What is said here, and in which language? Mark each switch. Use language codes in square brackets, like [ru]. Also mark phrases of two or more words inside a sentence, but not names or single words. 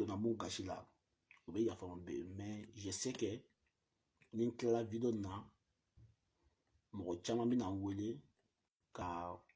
[bm] donna mun gasi la o bɛ yafa n bɛ [fr] mais je sais que [bm] ni n tilala video na mɔgɔ caman bɛna n wele ka